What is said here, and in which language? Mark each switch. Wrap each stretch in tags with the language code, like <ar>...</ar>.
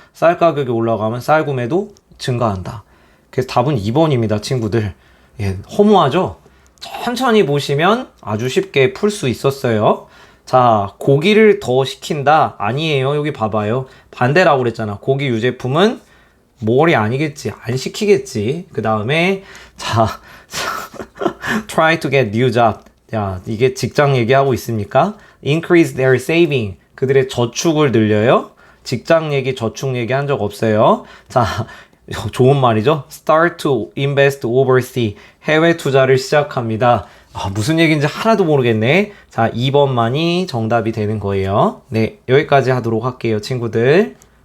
<ko>쌀 가격이 올라가면 쌀 구매도 증가한다. 그래서 답은 2번입니다, 친구들. 허무하죠? 천천히 보시면 아주 쉽게 풀 수 있었어요. 자, 고기를 더 시킨다? 아니에요. 여기 봐봐요. 반대라고 그랬잖아. 고기 유제품은 모월이 아니겠지. 안 시키겠지. 그 다음에 자</ko> <en>try to get new job.</en> <ko>야, 이게 직장 얘기하고 있습니까?</ko> <en>Increase their saving.</en> <ko>그들의 저축을 늘려요. 직장 얘기, 저축 얘기 한 적 없어요. 자, 좋은 말이죠.</ko> <en>Start to invest overseas.</en> <ko>해외 투자를 시작합니다. 무슨 얘기인지 하나도 모르겠네. 자, 2번만이 정답이 되는 거예요. 네, 여기까지 하도록 할게요, 친구들.</ko>